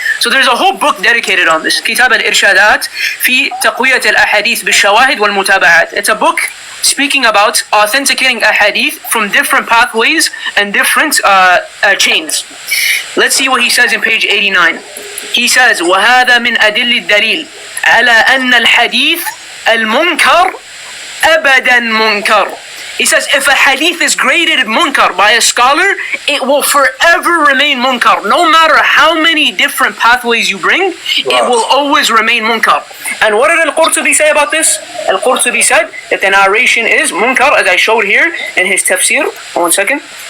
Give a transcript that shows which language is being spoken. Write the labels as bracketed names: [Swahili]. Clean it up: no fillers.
[English] So there's a whole book dedicated on this. Kitab al-Irshadat fi taqwiyat al-ahadith bil-shawahid wal-mutaba'at. It's a book speaking about authenticating a hadith from different pathways and different chains. Let's see what he says in page 89. He says, [Arabic] وَهَذَا مِنْ أَدِلِّ الدَّلِيلِ عَلَى أَنَّ الْحَدِيث الْمُنْكَرِ أَبَدًا مُنْكَرِ. [English] He says, if a hadith is graded munkar by a scholar, it will forever remain munkar. No matter how many different pathways you bring, it will always remain munkar. And what did Al-Qurtubi say about this? Al-Qurtubi said that the narration is munkar, as I showed here in his tafsir. 1 second.